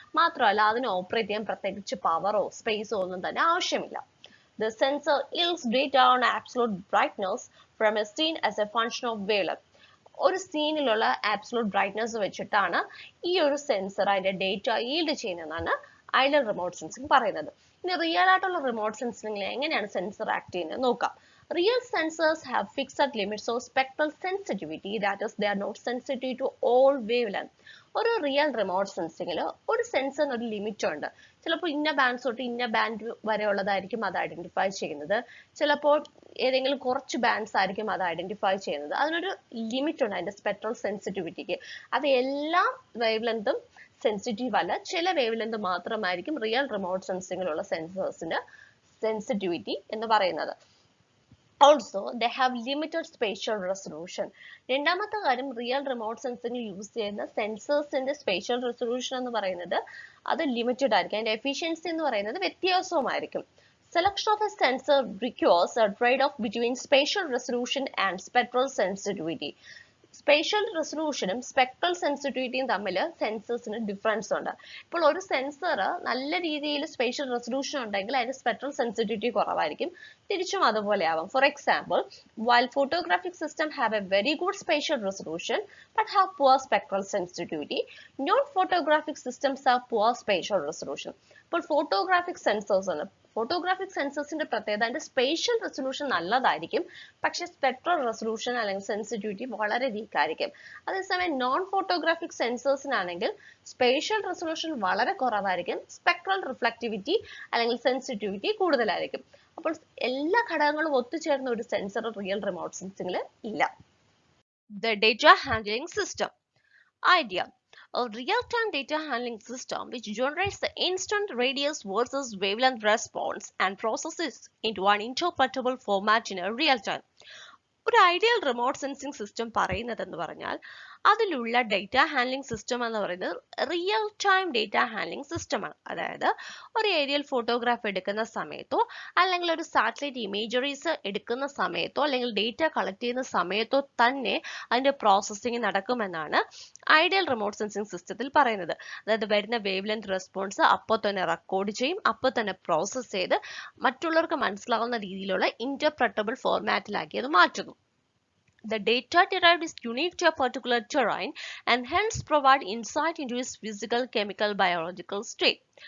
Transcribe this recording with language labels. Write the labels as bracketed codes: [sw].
[ml] മാത്രമല്ല അതിന് ഓപ്പറേറ്റ് ചെയ്യാൻ പ്രത്യേകിച്ച് പവറോ സ്പേസോ ഒന്നും തന്നെ ആവശ്യമില്ല. [en] The sensor yields data on absolute brightness from a scene as a function of wavelength. [ml] ഒരു സീനിലുള്ള ആബ്സലൂട്ട് ബ്രൈറ്റ്നസ് വെച്ചിട്ടാണ് ഈ ഒരു സെൻസർ അതിന്റെ data yield ചെയ്യുന്നതെന്നാണ് ideal remote sensing പറയുന്നത്. ഇനി റിയൽ ആയിട്ടുള്ള റിമോട്ട് സെൻസിങ്ങിൽ എങ്ങനെയാണ് സെൻസർ ആക്ട് ചെയ്യുന്നത് നോക്കാം. [en] Real sensors have fixed limits of spectral sensitivity, that is, they are not sensitive to all wavelength. [ml] ഒരു റിയൽ റിമോട്ട് സെൻസിങ്ങിൽ ഒരു സെൻസറിന് ഒരു ലിമിറ്റ് ഉണ്ട്. ചിലപ്പോൾ ഇന്ന ബാൻഡ്സ് തൊട്ട് ഇന്ന ബാൻഡ് വരെ ഉള്ളതായിരിക്കും അത് ഐഡന്റിഫൈ ചെയ്യുന്നത്. ചിലപ്പോൾ ഏതെങ്കിലും കുറച്ച് ബാൻഡ്സ് ആയിരിക്കും അത് ഐഡന്റിഫൈ ചെയ്യുന്നത്. അതിനൊരു ലിമിറ്റ് ഉണ്ട് അതിന്റെ സ്പെക്ട്രൽ സെൻസിറ്റിവിറ്റിക്ക്. അത് എല്ലാ വേവ് ലെങ്തും സെൻസിറ്റീവ് അല്ല, ചില വേവ് ലെങ്ത് മാത്രമായിരിക്കും റിയൽ റിമോട്ട് സെൻസിങ്ങിലുള്ള സെൻസേഴ്സിന്റെ സെൻസിറ്റിവിറ്റി എന്ന് പറയുന്നത്. [en] Also, they have limited spatial resolution. [ml] രണ്ടാമത്തെ കാര്യം റിയൽ റിമോട്ട് സെൻസിംഗിൽ യൂസ് ചെയ്യുന്ന സെൻസേഴ്സിന്റെ സ്പേഷ്യൽ റെസൊല്യൂഷൻ എന്ന് പറയുന്നത് അത് ലിമിറ്റഡ് ആയിരിക്കും. അതിന്റെ എഫിഷ്യൻസി എന്ന് പറയുന്നത് വ്യത്യാസവുമായിരിക്കും. [en] Selection of a sensor requires a trade-off between spatial resolution and spectral sensitivity. [ml] Spatial റെസൊല്യൂഷനും spectral സെൻസിറ്റിവിറ്റിയും തമ്മിൽ സെൻസേഴ്സിന് ഡിഫറൻസ് ഉണ്ട്. ഇപ്പോൾ ഒരു സെൻസർ നല്ല രീതിയിൽ സ്പേഷ്യൽ റെസൊല്യൂഷൻ ഉണ്ടെങ്കിൽ അതിന്റെ സ്പെക്ട്രൽ സെൻസിറ്റിവിറ്റി കുറവായിരിക്കും. തിരിച്ചും അതുപോലെ ആവാം. [en] For example, while photographic systems have a very good spatial resolution but have poor spectral sensitivity, non-photographic systems have poor spatial resolution. [ml] ഇപ്പോൾ photographic sensors ആണ്. ഫോട്ടോഗ്രാഫിക് സെൻസേഴ്സിന്റെ പ്രത്യേകത അതിന്റെ സ്പേഷ്യൽ റെസൊല്യൂഷൻ നല്ലതായിരിക്കും, പക്ഷെ സ്പെക്ട്രൽ റെസൊല്യൂഷൻ അല്ലെങ്കിൽ സെൻസിറ്റിവിറ്റി വളരെ വീക്ക് ആയിരിക്കും. അതേസമയം നോൺ ഫോട്ടോഗ്രാഫിക് സെൻസേഴ്സിനാണെങ്കിൽ സ്പേഷ്യൽ റെസൊല്യൂഷൻ വളരെ കുറവായിരിക്കും, സ്പെക്ട്രൽ റിഫ്ലക്റ്റിവിറ്റി അല്ലെങ്കിൽ സെൻസിറ്റിവിറ്റി കൂടുതലായിരിക്കും. അപ്പോൾ എല്ലാ ഘടകങ്ങളും ഒത്തുചേർന്ന ഒരു സെൻസർ റിയൽ റിമോട്ട് സെൻസിംഗിൽ ഇല്ല. [en] The data handling system. Idea: a real-time data handling system which generates the instant radius versus wavelength response and processes into an interpretable format in a real time. [ml] ഒരു ideal remote sensing system പറയുന്നതെന്ന് പറഞ്ഞാൽ അതിലുള്ള data handling system എന്ന് പറയുന്നത് real time data handling സിസ്റ്റമാണ്. അതായത് ഒരു aerial photograph എടുക്കുന്ന സമയത്തോ അല്ലെങ്കിൽ ഒരു സാറ്റലൈറ്റ് ഇമേജറീസ് എടുക്കുന്ന സമയത്തോ അല്ലെങ്കിൽ ഡേറ്റ കളക്ട് ചെയ്യുന്ന സമയത്തോ തന്നെ അതിന്റെ പ്രോസസ്സിംഗ് നടക്കുമെന്നാണ് ഐഡിയൽ റിമോട്ട് സെൻസിംഗ് സിസ്റ്റത്തിൽ പറയുന്നത്. അതായത് വരുന്ന വേവ് ലെങ്ത് റെസ്പോൺസ് അപ്പോൾ തന്നെ റെക്കോർഡ് ചെയ്യും, അപ്പോൾ തന്നെ പ്രോസസ്സ് ചെയ്ത് മറ്റുള്ളവർക്ക് മനസ്സിലാവുന്ന രീതിയിലുള്ള ഇന്റർപ്രറ്റബിൾ ഫോർമാറ്റിലാക്കി അത് മാറ്റുന്നു. [en] The data derived is unique to a particular terrain and hence provide insight into its physical, chemical, biological state.